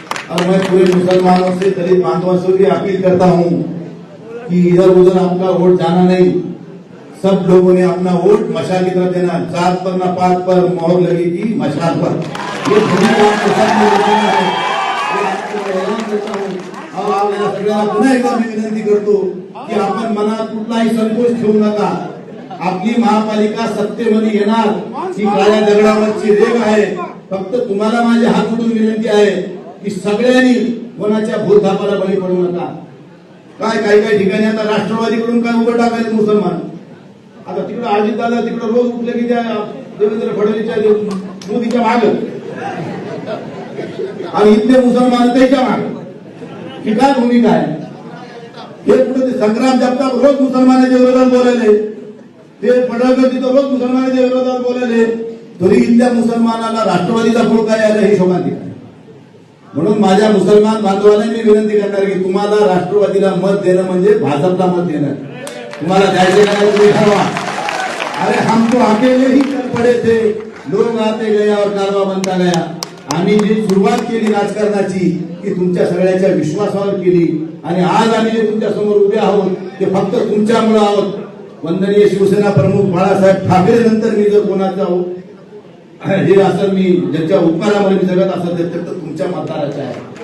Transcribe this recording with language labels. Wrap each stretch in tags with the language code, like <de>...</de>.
<hi>और मैं पूरे मुसलमानों से, दलित बांधवों से भी अपील करता हूँ कि इधर उधर आपका वोट जाना नहीं. सब लोगों ने अपना वोट मशाल की तरफ देना. 4 पर न 5 पर मोहर लगेगी मशाल पर. ये भूमिका आपको सबने निभाना है.</hi> <mr>और आपल्याला सगळ्यांना पुन्हा एकदा मी विनंती करतो की आपण मनात कुठलाही संकोच ठेवू नका. आपली महापालिका सत्तेमध्ये येणार ही काळ्या दगडावरची रेघ आहे. फक्त तुम्हाला माझे हात जोडून विनंती आहे की सगळ्यांनी कोणाच्या भूलथापाला बळी पडू नका. काही ठिकाणी आता राष्ट्रवादीकडून काय उभं टाकायचं मुसलमान. आता तिकडे अजितदादा तिकडे रोज उठले की त्या देवेंद्र फडणवीसच्या मोदीच्या माग, आणि इथले मुसलमान त्याच्या माग. ही काय भूमिका आहे? हे कुठे ते संग्राम जगताप रोज मुसलमानाच्या विरोधात बोलायले, ते पडळकर तिथं रोज मुसलमानाच्या विरोधात बोलायले, तरी इथल्या मुसलमानाला राष्ट्रवादीचा पुळका यायला ही शोभांतिका आहे. म्हणून माझ्या मुसलमान बांधवांना मी विनंती करणार की तुम्हाला राष्ट्रवादीला मत देणं म्हणजे भाजपला मत देणं. तुम्हाला जायचे का तुम्ही ठरवा.</mr> <hi>अरे हम तो अकेले ही चल पडे थे, लोग आते गया और कारवा बनता गया.</hi> <mr>आम्ही जी सुरुवात केली राजकारणाची ती तुमच्या सगळ्याच्या विश्वासावर केली, आणि आज आम्ही जे तुमच्या समोर उभे आहोत ते फक्त तुमच्यामुळे आहोत. वंदनीय शिवसेना प्रमुख बाळासाहेब ठाकरे नंतर मी जर कोणाचा हे असं मी ज्यांच्या उपकारामुळे मी जगत असत ते फक्त तुमच्या मतदाराचे आहे.</mr>